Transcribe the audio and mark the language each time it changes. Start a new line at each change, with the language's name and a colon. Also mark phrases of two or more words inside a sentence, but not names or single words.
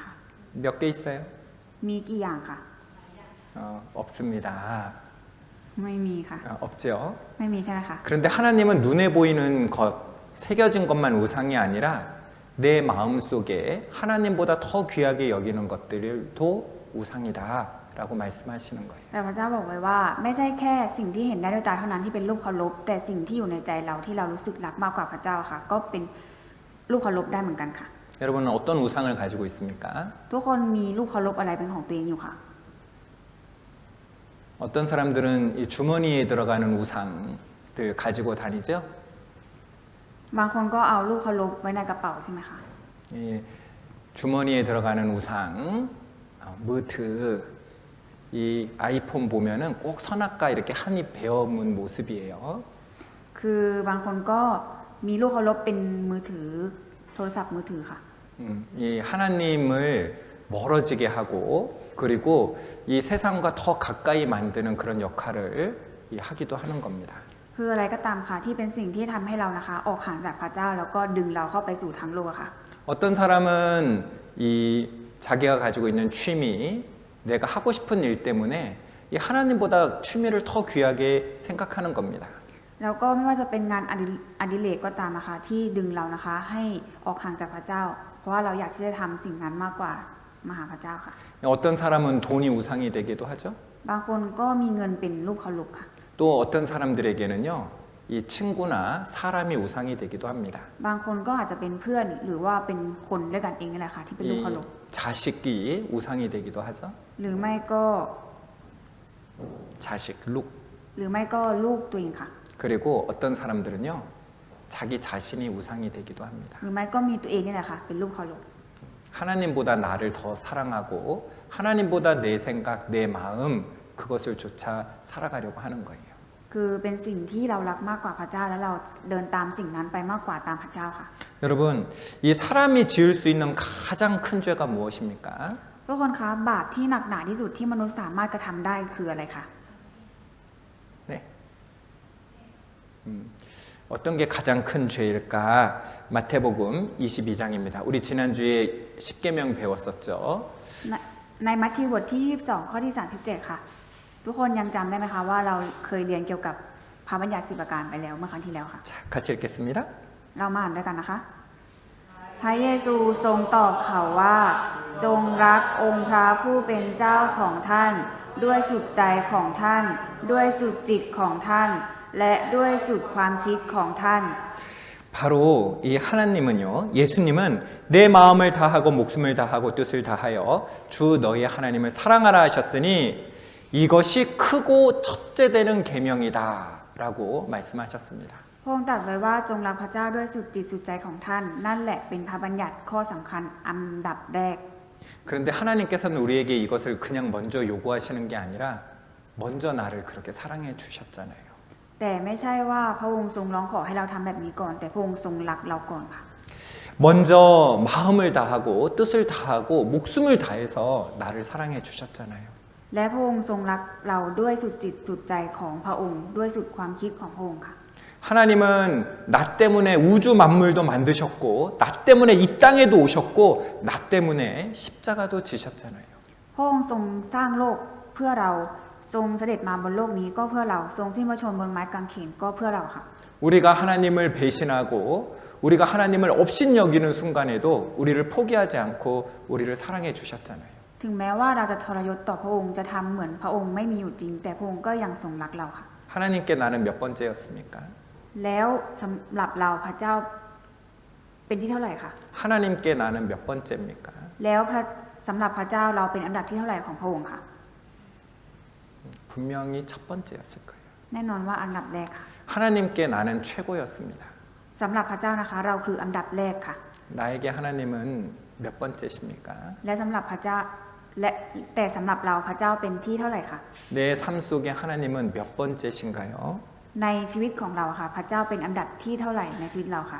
Korean: 몇 개 있어요?
Thai: มีกี่อย่างค่ะ
Korean: 없습니다.
Thai: ไม่มีค่ะ
Korean: 없죠.
Thai: ไม่มีใช่ไหมคะ
Korean: 그런데 하나님은 눈에 보이는 것, 새겨진 것만 우상이 아니라 내 마음 속에 하나님보다 더 귀하게 여기는 것들도 우상이다라고 말씀하시는 거예요.
Thai: แต่พระเจ้าบอกไว้ว่าไม่ใช่แค่สิ่งที่เห็นได้ด้วยตาเท่านั้นที่เป็นรูปเคารพแต่สิ่งที่อยู่ในใจเราที่เรารู้สึกรักมากกว่าพระเจ้าค่ะ ก็เป็นรูปเคารพได้เหมือนกันค่ะ
Korean: 여러분은 어떤 우상을 가지고 있습니까?
Thai: ทุกคนมีรูปเคารพอะไรเป็นของตัวเองอยู่ค่ะ
Korean: 어떤 사람들은 이 주머니에 들어가는 우상들 가지고 다니죠.
Thai: บางคนก็เอารูปเคารพไว้ในกระเป๋าใช่ไหมคะ
Korean: 이 주머니에 들어가는 우상, 무트, 이 아이폰 보면은 꼭 선악과 이렇게 한입 베어문 모습이에요.
Thai: คือบางคนก็มีรูปเคารพเป็นมือถือโทรศัพท์มือถือค่ะ
Korean: 이 하나님을 멀어지게 하고 그리고 이 세상과 더 가까이 만드는 그런 역할을 하기도 하는 겁니다.
Thai: คืออะไรก็ตามค่ะที่เป็นสิ่งที่ทำให้เรานะคะ ออกห่างจากพระเจ้าแล้วก็ดึงเราเข้าไปสู่ทางโลกอะค่ะ
Korean: 어떤 사람은 이 자기가 가지고 있는 취미, 내가 하고 싶은 일 때문에 이 하나님보다 취미를 더 귀하게 생각하는 겁니다.
Thai: แล้วก็ไม่ว่าจะเป็นงานอดิเรกก็ตามนะคะที่ดึงเรานะคะให้ออกห่างจากพระเจ้า เพราะว่าเราอยากที่จะทำสิ่งนั้นมากกว่ามาหาพระเจ้าค่ะ
Korean: 어떤 사람은 돈이 우상이 되기도 하죠.
Thai: บางคนก็มีเงินเป็นรูปเคารพค่ะ
Korean: 또 어떤 사람들에게는요, 이 친구나 사람이 우상이 되기도 합니다.
Thai: บางคนก็อาจจะเป็นเพื่อนหรือว่าเป็นคนด้วยกันเองนี่แหละค่ะที่เป็นรูป
Korean: 이
Thai: เคารพ
Korean: 자식이 우상이 되기도 하죠.
Thai: หรือไม่ก็
Korean: 자식, 룩.
Thai: หรือไม่ก็ลูกตัวเองค่ะ
Korean: 그리고 어떤 사람들은요, 자기 자신이 우상이 되기도 합니다.
Thai: หรือไม่ก็มีตัวเองนี่แหละค่ะเป็นรูปเคารพ
Korean: 하나님보다 나를 더 사랑하고 하나님보다 내 생각, 내 마음 그것을 조차 살아가려고 하는 거예요.
Thai: คือเป็นสิ่งที่เรารักมากกว่าพระเจ้าแล้วเราเดินตามสิ่งนั้นไปมากกว่าตามพระเจ้าค่ะ
Korean: 여러분, 이 사람이 지을 수 있는 가장 큰 죄가 무엇입니까?
Thai: ทุกคนคะบาปที่หนักหนาที่สุดที่มนุษย์สามารถกระทำได้คืออะไรคะ
Korean: 네. 어떤 게 가장 큰 죄일까? 마태복음 22장입니다. 우리 지난주에 10계명 배웠었죠.
Thai: ในมัทธิวบทที่22ข้อที่37ค่ะทุกคนยังจำได้ไหมคะว่าเราเคยเรียนเกี่ยวกับพระบัญญัติ10ประการไปแล้วเมื่อครั้งที่แล้วค่ะ
Korean: 자, 같이 읽겠습니다.
Thai: เรามาอ่านด้วยกันนะคะ พระเยซูทรงตอบเขาว่า จงรักองค์พระผู้เป็นเจ้าของท่าน ด้วยสุดใจของท่าน ด้วยสุดจิตของท่าน และด้วยสุดความคิดของท่าน
Korean: 바로 이 하나님은요, 예수님은 내 마음을 다하고 목숨을 다하고 뜻을 다하여 주 너희 하나님을 사랑하라 하셨으니 이것이 크고 첫째 되는 계명이다라고 말씀하셨습니다.
Thai: พระองค์ตรัสไว้ว่าจงรักพระเจ้าด้วยสุดจิตสุดใจของท่าน นั่นแหละเป็นพระบัญญัติข้อสำคัญอันดับแรก
Korean: 그런데 하나님께서는 우리에게 이것을 그냥 먼저 요구하시는 게 아니라 먼저 나를 그렇게 사랑해 주셨잖아요.
Thai: แต่ไม่ใช่ว่าพระองค์ทรงร้องขอให้เราทำแบบนี้ก่อน แต่พระองค์ทรงรักเราก่อนค่ะ
Korean: 먼저 마음을 다하고 뜻을 다하고 목숨을 다해서 나를 사랑해 주셨잖아요.
Thai: และพระองค์ทรงรักเราด้วยสุดจิตสุดใจของพระองค์ด้วยสุดความคิดของพระองค์ค่ะ
Korean: 하나님은 나 때문에 우주 만물도 만드셨고 나 때문에 이 땅에도 오셨고 나 때문에 십자가도 지셨잖아요.
Thai: พระองค์ทรงสร้างโลกเพื่อเราทรงเสด็จมาบนโลกนี้ก็เพื่อเราทรงสิ้นพระชนม์บนไม้กางเขนก็เพื่อเราค่ะ
Korean: 우리가 하나님을 배신하고 우리가 하나님을 업신여기는 순간에도 우리를 포기하지 않고 우리를 사랑해 주셨잖아요.
Thai: ถึงแม้ว่าเราจะทรยศต่อพระองค์จะทำเหมือนพระองค์ไม่มีอยู่จริงแต่พระองค์ก็ยังทรงรักเราค่ะ
Korean: 하나님께 나는 몇 번째였습니까?
Thai: แล้วสำหรับเราพระเจ้าเป็นที่เท่าไหร่คะ
Korean: 하나님께 나는 몇 번째입니까?
Thai: แล้วสำหรับพระเจ้าเราเป็นอันดับที่เท่าไหร่ของพระองค์ค่ะ
Korean: 분명히 첫 번째였을 거예요.
Thai: แน่นอนว่าอันดับแรกค่ะ
Korean: 하나님께 나는 최고였습니다.
Thai: สำหรับพระเจ้านะคะเราคืออันดับแรกค่ะ
Korean: 나에게 하나님은 몇 번째십니까?
Thai: และสำหรับพระเจ้าแต่สำหรับเราพระเจ้าเป็นที่เท่าไหร่คะ
Korean: 내 삶 속에 하나님은 몇 번째신가요?
Thai: ในชีวิตของเราค่ะพระเจ้าเป็นอันดับที่เท่าไหร่ในชีวิตเราค่ะ